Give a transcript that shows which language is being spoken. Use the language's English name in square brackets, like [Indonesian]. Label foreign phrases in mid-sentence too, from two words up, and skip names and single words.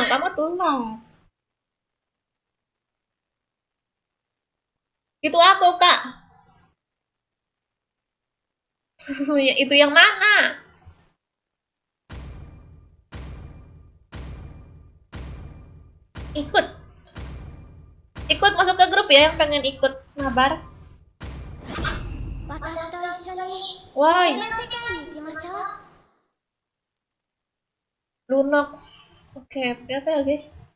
[Indonesian] Kamu telat. Itu aku, Kak. Ya, itu yang mana? Ikut. Ikut masuk ke grup ya yang pengen ikut mabar. [Japanese] 私と一緒に [English] Why? [Japanese] 夢の世界に行きましょう [Indonesian] Lunox. Oke, apa ya guys?